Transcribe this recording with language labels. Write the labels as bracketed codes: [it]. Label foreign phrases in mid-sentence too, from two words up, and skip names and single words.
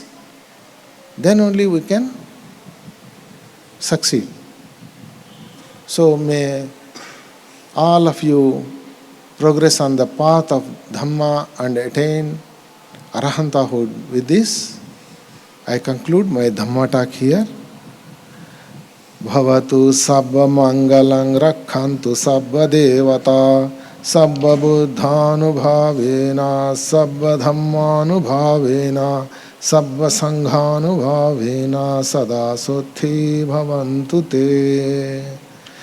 [en] Then only we can succeed. So may all of you progress on the path of Dhamma and attain Arahantahood. With this, I conclude my Dhamma talk here. [pi] Bhavatu sabba mangalang rakhantu sabba devata sabba buddhanubhavena sabba dhammanubhavena sabba sanghanubhavena sada suthi bhavantu te.